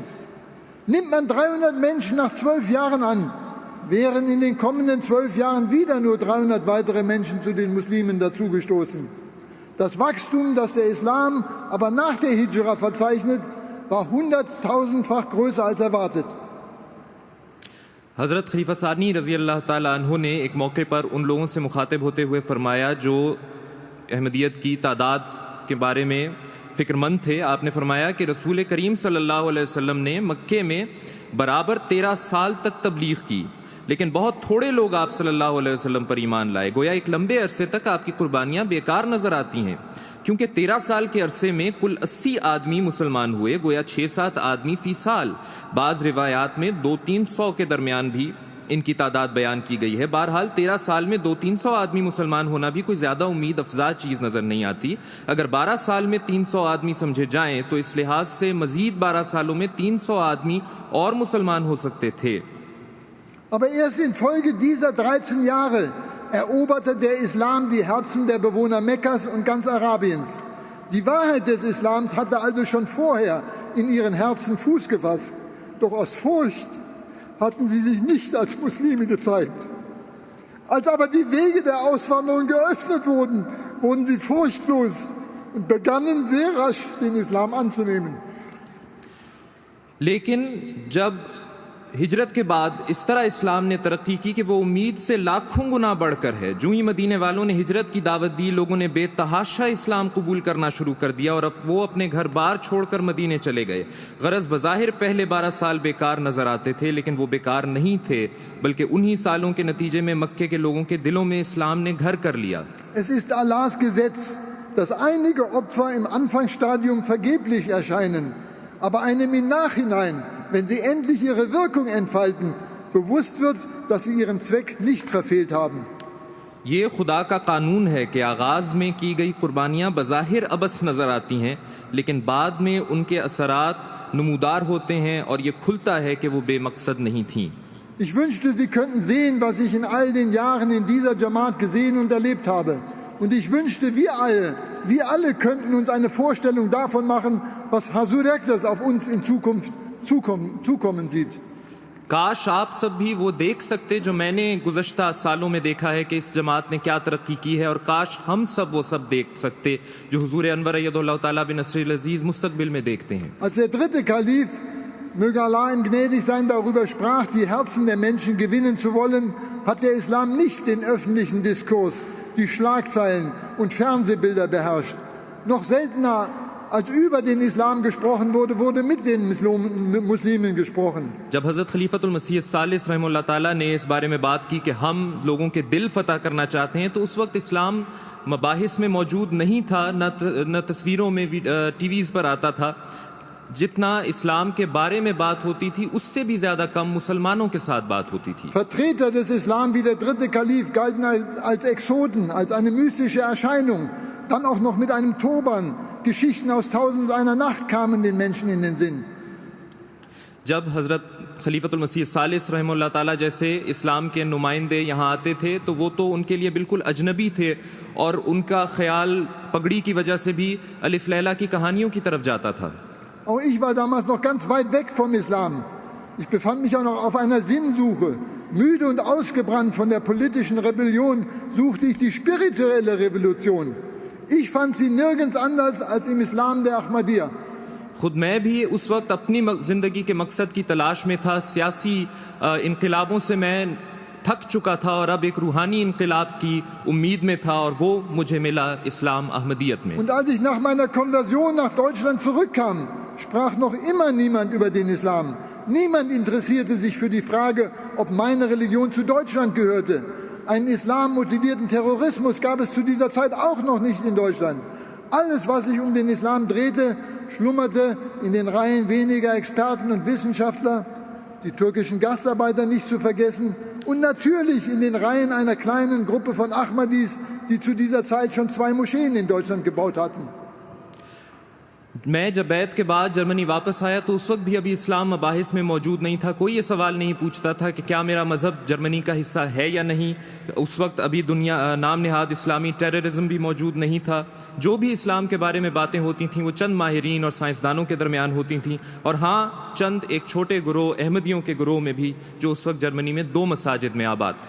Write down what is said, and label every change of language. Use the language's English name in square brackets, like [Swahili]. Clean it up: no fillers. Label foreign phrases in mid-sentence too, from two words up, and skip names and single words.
[German] Nimmt man 300 Menschen nach 12 Jahren an, wären in den kommenden 12 Jahren wieder nur 300 weitere Menschen zu den Muslimen dazugestoßen. Das Wachstum, das der Islam aber nach der Hijra verzeichnet, war 100.000-fach größer als erwartet. [Urdu] حضرت خلیفہ ثانی [Arabic] رضی اللہ تعالیٰ عنہ [Urdu] نے ایک موقعے پر ان لوگوں سے مخاطب ہوتے ہوئے فرمایا جو احمدیت کی تعداد کے بارے میں فکرمند تھے. آپ نے فرمایا کہ رسول کریم [Arabic] صلی اللہ علیہ وسلم [Urdu] نے مکے میں برابر 13 سال تک تبلیغ کی، لیکن بہت تھوڑے لوگ آپ [Arabic] صلی اللہ علیہ وسلم [Urdu] پر ایمان لائے. گویا ایک لمبے عرصے تک آپ کی قربانیاں بیکار نظر آتی ہیں، کیونکہ 13 سال کے عرصے میں کل 80 آدمی مسلمان ہوئے. گویا 6-7 آدمی فی سال، بعض روایات میں 200-300 کے درمیان بھی ان کی تعداد بیان کی گئی ہے. بہرحال 13 سال میں 200-300 آدمی مسلمان ہونا بھی کوئی زیادہ امید افزا چیز نظر نہیں آتی. اگر 12 سال میں 300 آدمی سمجھے جائیں تو اس لحاظ سے مزید 12 سالوں میں 300 آدمی اور مسلمان ہو سکتے تھے. [German] Aber erst infolge dieser 13 Jahre eroberte der Islam die Herzen der Bewohner Mekkas und ganz Arabiens. Die Wahrheit des Islams hatte also schon vorher in ihren Herzen Fuß gefasst. Doch aus Furcht hatten sie sich nicht als Muslime gezeigt. Als aber die Wege der Auswanderung geöffnet wurden, wurden sie furchtlos und begannen sehr rasch den Islam anzunehmen. [Urdu] لیکن جب ہجرت کے بعد اس طرح اسلام نے ترقی کی کہ وہ امید سے لاکھوں گنا بڑھ کر ہے. جو ہی مدینے والوں نے ہجرت کی دعوت دی، لوگوں نے بے تحاشا اسلام قبول کرنا شروع کر دیا اور اب وہ اپنے گھر بار چھوڑ کر مدینے چلے گئے. غرض بظاہر پہلے 12 سال بیکار نظر آتے تھے، لیکن وہ بیکار نہیں تھے، بلکہ انہی سالوں کے نتیجے میں مکے کے لوگوں کے دلوں میں اسلام نے گھر کر لیا. [German] Es ist Allahs Gesetz, dass einige Opfer im Anfangsstadium vergeblich erscheinen, aber einem im Nachhinein, wenn sie endlich ihre Wirkung entfalten, bewusst wird, dass sie ihren Zweck nicht verfehlt haben. [Urdu] یہ خدا کا قانون ہے کہ آغاز میں کی گئی قربانیاں بظاہر عبث نظر آتی ہیں، لیکن بعد میں ان کے اثرات نمودار ہوتے ہیں اور یہ کھلتا ہے کہ وہ بے مقصد نہیں تھیں. [German] Ich wünschte, Sie könnten sehen, was ich in all den Jahren in dieser Jamaat gesehen und erlebt habe. Und ich wünschte, wir alle könnten uns eine Vorstellung davon machen, was Hasurek auf uns in Zukunft zukommen sieht. [Urdu] کاش آپ سب بھی وہ دیکھ سکتے جو میں نے گزشتہ سالوں میں دیکھا ہے کہ اس جماعت نے کیا ترقی کی ہے، اور کاش ہم سب وہ سب دیکھ سکتے جو حضور انور [Arabic] ایدہ اللہ تعالیٰ بنصرہ العزیز [Urdu] مستقبل میں دیکھتے ہیں. [German] Als der dritte Kalif, möge Allah ihm gnädig sein, darüber sprach, die Herzen der Menschen gewinnen zu wollen, hat der Islam nicht den öffentlichen Diskurs, die Schlagzeilen und Fernsehbilder beherrscht. Noch seltener als über den Islam gesprochen wurde, wurde mit den Muslimen gesprochen. [Urdu] جب حضرت خلیفۃ المسیح ثالث [Arabic] رحمہ اللہ تعالیٰ [Urdu] نے اس بارے میں بات کی کہ ہم لوگوں کے دل فتح کرنا چاہتے ہیں، تو اس وقت اسلام مباحث میں موجود نہیں تھا، نہ تصویروں میں ٹی ویز پر آتا تھا. جتنا اسلام کے بارے میں بات ہوتی تھی، اس سے بھی زیادہ کم مسلمانوں کے ساتھ بات ہوتی تھی. [German] Vertreter des Islam wie der dritte Kalif galten als Exoten, als eine mystische Erscheinung, dann auch noch mit einem Turban. Geschichten aus 1001 Nacht kamen den Menschen in den Sinn. [Urdu] جب حضرت خلیفۃ المسیح ثالث [Arabic] رحمہ اللہ تعالیٰ [Urdu] جیسے اسلام کے نمائندے یہاں آتے تھے، تو وہ تو ان کے لیے بالکل اجنبی تھے اور ان کا خیال پگڑی کی وجہ سے بھی الف لیلہ کی کہانیوں کی طرف جاتا تھا. [German] Auch ich war damals noch ganz weit weg vom Islam. Ich befand mich auch noch auf einer Sinnsuche. Müde und ausgebrannt von der politischen Rebellion suchte ich die spirituelle Revolution. Ich fand sie nirgends anders als im Islam der Ahmadiyya. [Urdu] خود میں بھی اس وقت اپنی زندگی کے مقصد کی تلاش میں تھا. سیاسی انقلابوں سے میں تھک چکا تھا اور اب ایک روحانی انقلاب کی امید میں تھا، اور وہ مجھے ملا اسلام احمدیت میں. [German] Und als ich nach meiner Konversion nach Deutschland zurückkam, sprach noch immer niemand über den Islam. Niemand interessierte sich für die Frage, ob meine Religion zu Deutschland gehörte. Einen islammotivierten Terrorismus gab es zu dieser Zeit auch noch nicht in Deutschland. Alles, was sich um den Islam drehte, schlummerte in den Reihen weniger Experten und Wissenschaftler, die türkischen Gastarbeiter nicht zu vergessen, und natürlich in den Reihen einer kleinen Gruppe von Ahmadis, die zu dieser Zeit schon 2 Moscheen in Deutschland gebaut hatten. [Urdu] میں جب بیعت کے بعد جرمنی واپس آیا تو اس وقت بھی ابھی اسلام مباحث میں موجود نہیں تھا. کوئی یہ سوال نہیں پوچھتا تھا کہ کیا میرا مذہب جرمنی کا حصہ ہے یا نہیں. اس وقت ابھی دنیا نام نہاد اسلامی ٹیررزم بھی موجود نہیں تھا. جو بھی اسلام کے بارے میں باتیں ہوتی تھیں وہ چند ماہرین اور سائنسدانوں کے درمیان ہوتی تھیں، اور ہاں، چند ایک چھوٹے گروہ احمدیوں کے گروہ میں بھی، جو اس وقت جرمنی میں 2 مساجد میں آباد تھے.